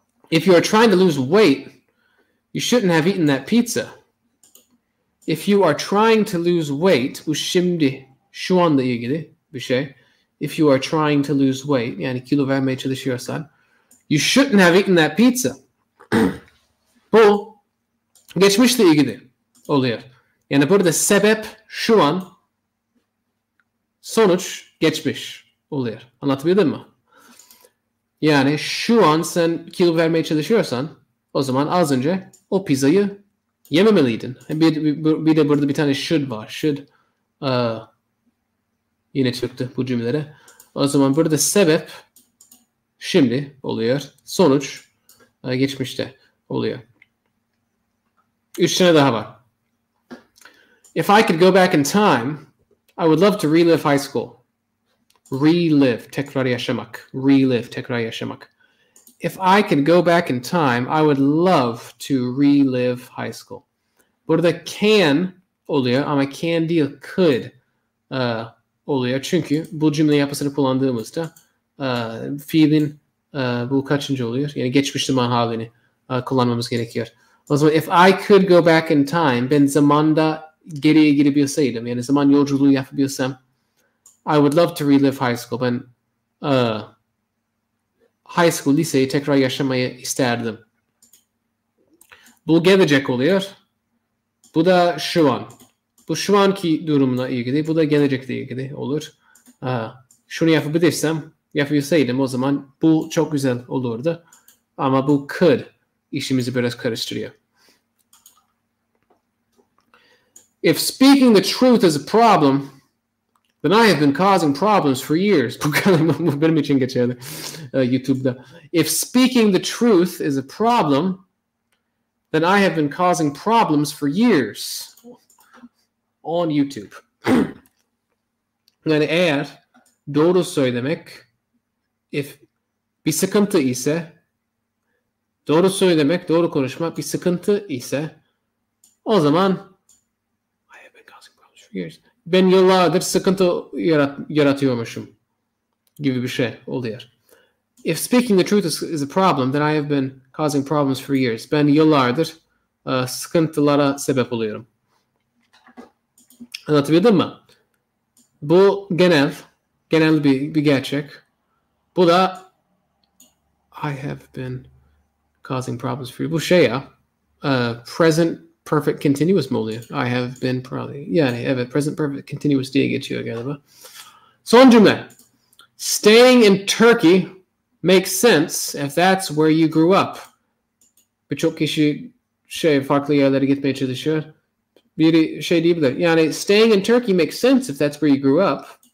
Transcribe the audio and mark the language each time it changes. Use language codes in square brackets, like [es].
[en] If you are trying to lose weight, you shouldn't have eaten that pizza. If you are trying to lose weight, [tr] bu şimdi, şu anda ilgili bir şey. [en] If you are trying to lose weight, [tr] yani kilo vermeye çalışıyorsan, [en] you shouldn't have eaten that pizza. [tr] Bu geçmişle ilgili oluyor. Yani burada sebep şu an, sonuç geçmiş oluyor. Anlatabildim mi? Yani şu an sen kilo vermeye çalışıyorsan o zaman az önce o pizzayı yememeliydin. Bir de burada bir tane should var. Should Yine çıktı bu cümlelere. O zaman burada sebep şimdi oluyor. Sonuç geçmişte oluyor. 3 tane daha var. [en] If I could go back in time, I would love to relive high school. [tr] Relive, tekrar yaşamak. Relive, tekrar yaşamak. [en] If I could go back in time, I would love to relive high school. [tr] Burada can oluyor ama can değil could oluyor. Çünkü bu cümle yapısını kullandığımızda fiilin bu kaçıncı oluyor? Yani geçmiş zaman halini kullanmamız gerekiyor. O zaman [en] if I could go back in time, [tr] ben zamanda geriye gidebilseydim, yani zaman yolculuğu yapabilsem, [en] I would love to relive high school. [tr] Ben high school, liseyi tekrar yaşamayı isterdim. Bu gelecek oluyor. Bu da şu an. Bu şu anki durumla ilgili. Bu da gelecekle ilgili olur. Şunu yapabilseydim o zaman bu çok güzel olurdu. Ama bu could işimizi biraz karıştırıyor. [en] If speaking the truth is a problem, then I have been causing problems for years. [tr] Bu benim için geçerli YouTube'da. [en] If speaking the truth is a problem, then I have been causing problems for years on YouTube. [tr] Yani eğer doğru söylemek bir sıkıntı ise, doğru söylemek, doğru konuşmak bir sıkıntı ise, o zaman [en] I have been causing problems for years. [tr] Ben yıllardır sıkıntı yaratıyormuşum gibi bir şey oluyor. [en] If speaking the truth is a problem, then I have been causing problems for years. [tr] Ben yıllardır sıkıntılara sebep oluyorum. Anlatabildim mi? Bu genel bir gerçek. Bu da [en] I have been causing problems for you. [tr] Bu şey ya, present perfect continuous mu oluyor? I have been probably. Yani evet, present perfect continuous diye geçiyor galiba. Son cümle. [en] Staying in Turkey makes sense if that's where you grew up. [tr] Birçok kişi farklı yerlere gitmeye çalışıyor. Biri diyebilir. Yani [en] staying in Turkey makes sense if that's where you grew up.